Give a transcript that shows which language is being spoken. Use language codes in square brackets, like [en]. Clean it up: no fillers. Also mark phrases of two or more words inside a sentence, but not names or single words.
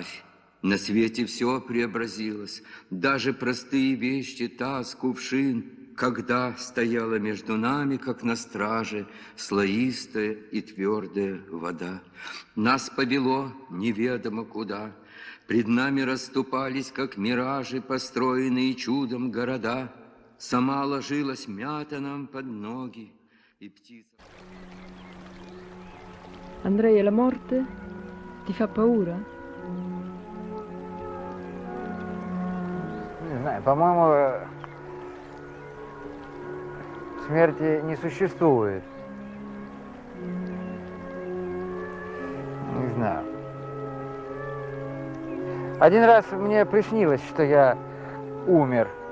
[ru] На свете все преобразилось, даже простые вещи, таз, кувшин, когда стояла между нами, как на страже, слоистая и твердая вода. Нас повело неведомо куда, пред нами расступались, как миражи, построенные чудом города. Сама ложилась мята нам под ноги, и птица... [it] Andrea, la morte ti fa paura? [ru] Не знаю, по-моему, смерти не существует. Не знаю. Один раз мне приснилось, что я умер.